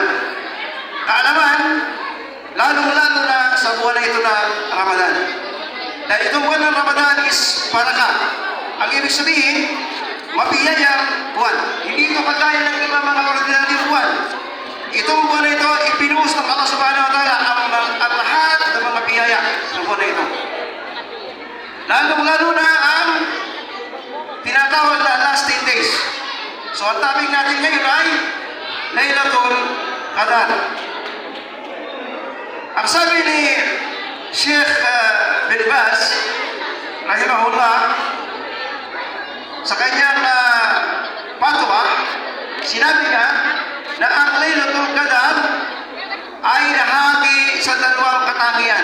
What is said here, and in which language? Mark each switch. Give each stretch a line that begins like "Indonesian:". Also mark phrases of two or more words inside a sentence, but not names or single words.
Filipino: Kaalaman, lalong-lalo na sa buwan na ito na Ramadan. Dahil itong buwan ng Ramadan is baraka. Ang ibig sabihin, mabiyayang buwan. Hindi ito kagaya ng iba mga ordinaryong buwan. Itong buwan na ito, ipinuhos ng Allah
Arabic: سبحانه وتعالى
Filipino: ang lahat ng mga biyaya ng buwan na ito. Lalong-lalo na ang tinatawag na
English: last 10 days.
Filipino: So ang topic natin ngayon ay Laylatul Qadar. Ang sabi ni Sheikh bin Baz, rahimahullah, sa kanyang fatwa, sinabi niya na ang Laylatul Qadar ay nahati sa dalawang katangian.